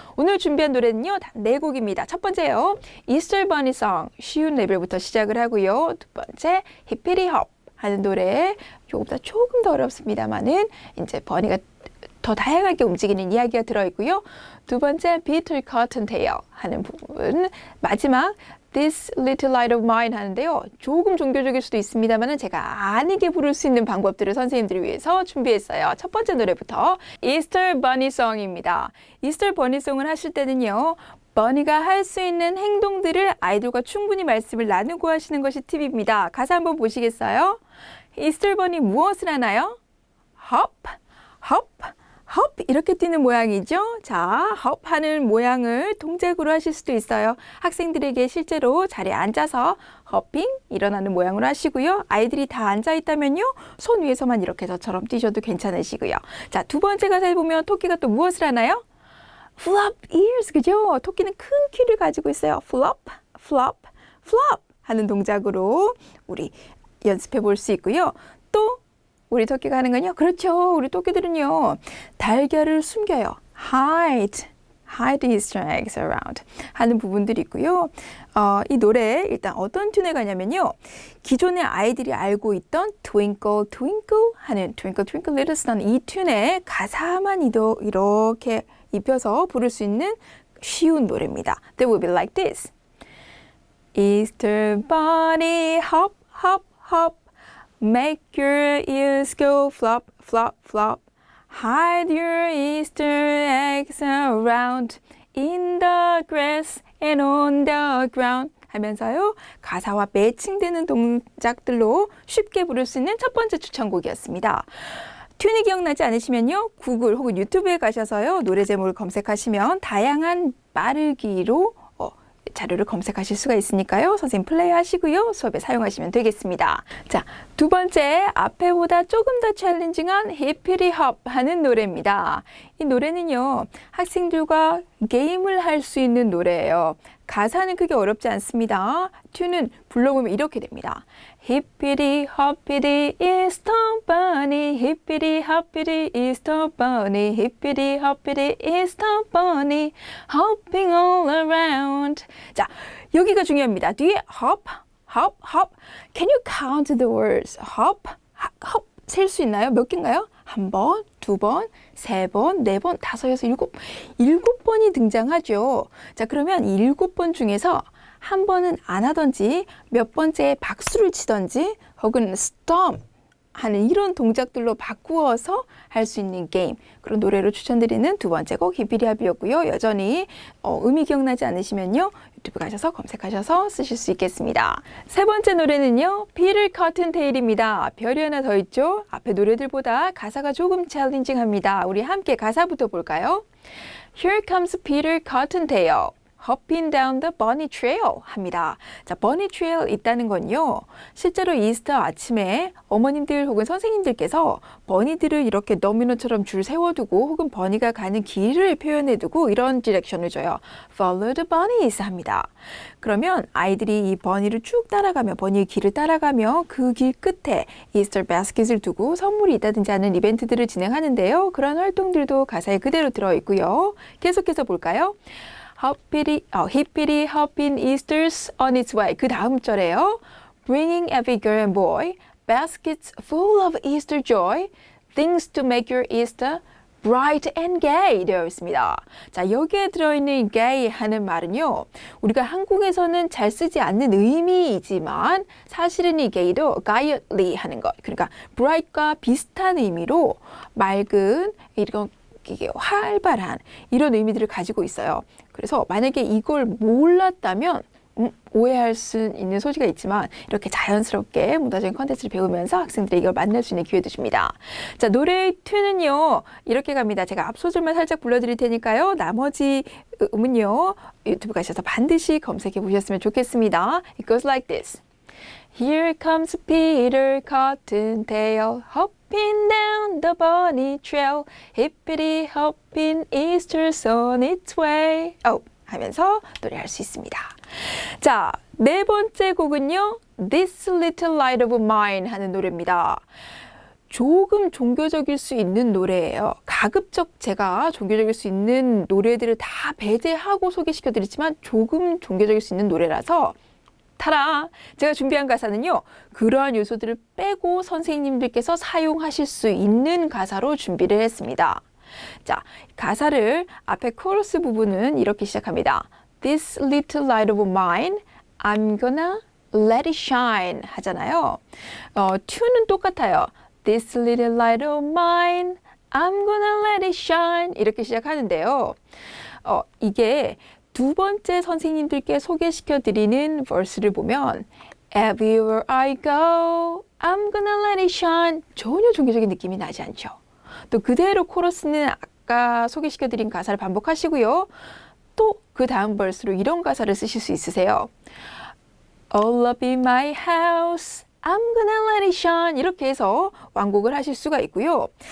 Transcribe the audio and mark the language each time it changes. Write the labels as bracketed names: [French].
[Korean] 오늘 준비한 노래는요. 단 4곡입니다. 첫 번째요. Easter Bunny Song, 쉬운 레벨부터 시작을 하고요. 두 번째, Hippity Hop 하는 노래. 조금 더 어렵습니다만은 이제 버니가 더 다양하게 움직이는 이야기가 들어있고요. 두 번째, Peter Cottontail 하는 부분. 마지막, This Little Light of Mine 하는데요. 조금 종교적일 수도 있습니다만 제가 아니게 부를 수 있는 방법들을 선생님들을 위해서 준비했어요. 첫 번째 노래부터 Easter Bunny Song입니다. Easter Bunny Song을 하실 때는요. 버니가 할 수 있는 행동들을 아이들과 충분히 말씀을 나누고 하시는 것이 팁입니다. 가사 한번 보시겠어요? Easter Bunny 무엇을 하나요? Hop, hop, hop 이렇게 뛰는 모양이죠. 자, hop 하는 모양을 동작으로 하실 수도 있어요. 학생들에게 실제로 자리에 앉아서 hopping 일어나는 모양으로 하시고요. 아이들이 다 앉아 있다면요. 손 위에서만 이렇게 저처럼 뛰셔도 괜찮으시고요. 자, 두 번째 가사에 보면 토끼가 또 무엇을 하나요? [English] Flop ears, [Korean] 그죠? 토끼는 큰 귀를 가지고 있어요. Flop, flop, flop 하는 동작으로 우리 연습해 볼 수 있고요. 또 우리 토끼가 하는 건요. 그렇죠. 우리 토끼들은요. 달걀을 숨겨요. [English] Hide Easter eggs around [Korean] 하는 부분들이 있고요. 이 노래 일단 어떤 튠에 가냐면요. 기존의 아이들이 알고 있던 Twinkle Twinkle 하는 Twinkle Twinkle Little Sun 이 튠의 가사만 이렇게 입혀서 부를 수 있는 쉬운 노래입니다. [English] That will be like this. Easter bunny hop hop hop Make your ears go flop flop flop Hide your Easter eggs around In the grass and on the ground [Korean] 하면서요. 가사와 매칭되는 동작들로 쉽게 부를 수 있는 첫 번째 추천곡이었습니다. 튠이 기억나지 않으시면요. 구글 혹은 유튜브에 가셔서요. 노래 제목을 검색하시면 다양한 빠르기로 자료를 검색하실 수가 있으니까요. 선생님 플레이 하시고요. 수업에 사용하시면 되겠습니다. 자, 두 번째 앞에보다 조금 더 챌린징한 히피리 헙 하는 노래입니다. 이 노래는요. 학생들과 게임을 할 수 있는 노래예요. 가사는 크게 어렵지 않습니다. 튠은 불러보면 이렇게 됩니다. [English] Hippity hoppity Easter bunny Hippity hoppity Easter bunny Hippity hoppity Easter bunny Hopping all around [Korean] 자, 여기가 중요합니다. 뒤에 [English] hop, hop, hop Can you count the words? [Korean] hop, hop 셀 수 있나요? 몇 개인가요? 한 번, 두 번, 세 번, 네 번, 다섯, 여섯, 일곱 번이 등장하죠. 자, 그러면 이 7번 중에서 한 번은 안 하던지 몇 번째에 박수를 치던지 혹은 stomp 하는 이런 동작들로 바꾸어서 할 수 있는 게임 그런 노래로 추천드리는 두 번째 곡 히피리합이었고요. 여전히 음이 기억나지 않으시면요. 유튜브 가셔서 검색하셔서 쓰실 수 있겠습니다. 세 번째 노래는요. 피터 커튼테일입니다. 별이 하나 더 있죠. 앞에 노래들보다 가사가 조금 챌린징합니다. 우리 함께 가사부터 볼까요? [English] Here comes Peter Cottontail. Hopping down the bunny trail [Korean] 합니다. 자, bunny trail 있다는 건요. 실제로 이스터 아침에 어머님들 혹은 선생님들께서 버니들을 이렇게 너미노처럼 줄 세워두고 혹은 버니가 가는 길을 표현해두고 이런 디렉션을 줘요. [English] Follow the bunnies [Korean] 합니다. 그러면 아이들이 이 버니를 쭉 따라가며 버니의 길을 따라가며 그 길 끝에 이스터 바스켓을 두고 선물이 있다든지 하는 이벤트들을 진행하는데요. 그런 활동들도 가사에 그대로 들어있고요. 계속해서 볼까요? [English] Hippity hopping Easter's on its way. [Korean] 그 다음 절에요. [English] Bringing every girl and boy baskets full of Easter joy, things to make your Easter bright and gay [Korean] 되어 있습니다. 자, 여기에 들어있는 gay 하는 말은요. 우리가 한국에서는 잘 쓰지 않는 의미이지만 사실은 이 gay도 gayly 하는 것. 그러니까 bright과 비슷한 의미로 맑은 이게 활발한 이런 의미들을 가지고 있어요. 그래서 만약에 이걸 몰랐다면 오해할 수 있는 소지가 있지만 이렇게 자연스럽게 문화적인 컨텐츠를 배우면서 학생들이 이걸 만날 수 있는 기회도 줍니다. 자, 노래의 튠은요. 이렇게 갑니다. 제가 앞소절만 살짝 불러드릴 테니까요. 나머지 음은요. 유튜브 가셔서 반드시 검색해 보셨으면 좋겠습니다. [English] It goes like this. Here comes Peter Cottontail hopping down the bunny trail hippity hopping Easter's on its way [Korean] 하면서 노래할 수 있습니다. 자, 네 번째 곡은요. This Little Light of Mine 하는 노래입니다. 조금 종교적일 수 있는 노래예요. 가급적 제가 종교적일 수 있는 노래들을 다 배제하고 소개시켜드리지만 조금 종교적일 수 있는 노래라서 타라! 제가 준비한 가사는요. 그러한 요소들을 빼고 선생님들께서 사용하실 수 있는 가사로 준비를 했습니다. 자, 가사를 앞에 코러스 부분은 이렇게 시작합니다. [English] This little light of mine, I'm gonna let it shine [Korean] 하잖아요. 튜는 똑같아요. [English] This little light of mine, I'm gonna let it shine [Korean] 이렇게 시작하는데요. 이게 두 번째 선생님들께 소개시켜 드리는 verse를 보면 [English] Everywhere I go, I'm gonna let it shine [Korean] 전혀 종교적인 느낌이 나지 않죠. 또 그대로 코러스는 아까 소개시켜 드린 가사를 반복하시고요. 또 그 다음 verse로 이런 가사를 쓰실 수 있으세요. [English] All up in my house, I'm gonna let it shine [Korean] 이렇게 해서 완곡을 하실 수가 있고요.